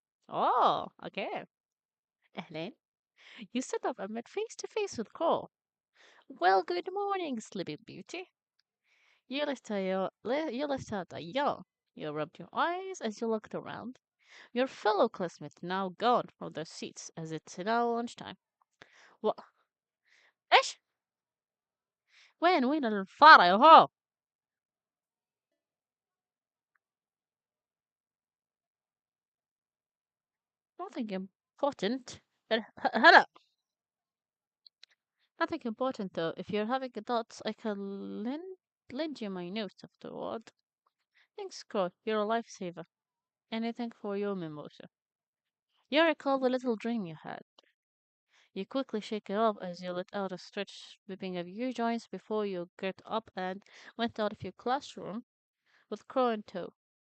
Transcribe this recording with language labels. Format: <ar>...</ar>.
<en>Oh, okay. Ellen, you sit up and met face to face with Cole. Well, good morning, Sleeping Beauty. You let out a yawn. You rubbed your eyes as you looked around. Your fellow classmates now gone from their seats as it's now lunchtime. What?</en> <ar>إيش؟ وين الفارة يا هو؟</ar> <en>Nothing important.</en> <ar>هلا.</ar> <en>Nothing important though. If you're having doubts, I can lend you my notes afterward. Thanks, Scott. You're a lifesaver. Anything for your mimosa. You recall the little dream you had. You quickly shake it off as you let out a stretch, whipping a few joints before you get up and went out of your classroom with Crow in tow.</en>